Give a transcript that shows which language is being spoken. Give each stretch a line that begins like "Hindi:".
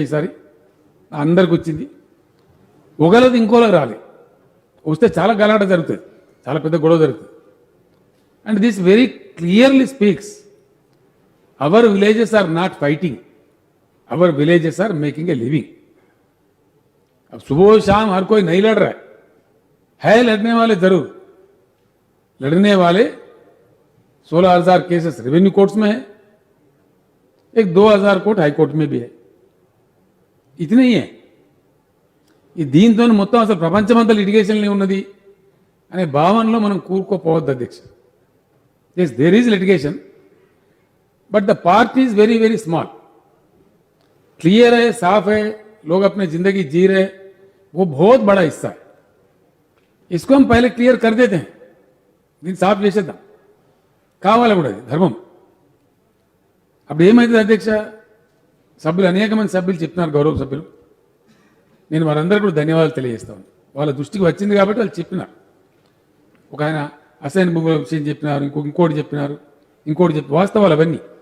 Telugu: ఈసారి అందరికి వచ్చింది, ఒకళ్ళది ఇంకోళ్ళకి రాలేదు. వస్తే చాలా గలాట జరుగుతుంది, చాలా పెద్ద గొడవ జరుగుతుంది.
English: And this very clearly speaks our villages are not fighting, our villages are making a living.
Hindi: अब सुबह शाम हर कोई नहीं लड़ रहा है लड़ने वाले जरूर, लड़ने वाले 16,000 केसेस रेवेन्यू कोर्ट्स में है, एक 2,000 कोर्ट हाई कोर्ट में भी है. इतने ही है.
Telugu: ఈ దీంతో మొత్తం అసలు ప్రపంచమంతా లిటిగేషన్లో ఉన్నది అనే భావనలో మనం కూరుకోపోవద్దు అధ్యక్ష.
English: Yes there is litigation, but the part is very very small.
Hindi: Clear है, साफ है, लोग अपने जिंदगी जी रहे, वो बहुत बड़ा हिस्सा है. इसको हम पहले क्लियर कर देते हैं,
Telugu: దీన్ని సాఫ్ చేసేద్దాం. కావాలి కూడా అది ధర్మం. అప్పుడు ఏమైతుంది అధ్యక్ష, సభ్యులు అనేక మంది సభ్యులు చెప్తున్నారు, గౌరవ సభ్యులు, నేను వారందరూ కూడా ధన్యవాదాలు తెలియజేస్తాను. వాళ్ళ దృష్టికి వచ్చింది కాబట్టి వాళ్ళు చెప్పినారు. ఒక ఆయన అసైన్ భూముల విషయం చెప్పినారు, ఇంకోటి చెప్పినారు, వాస్తవాలు అవన్నీ.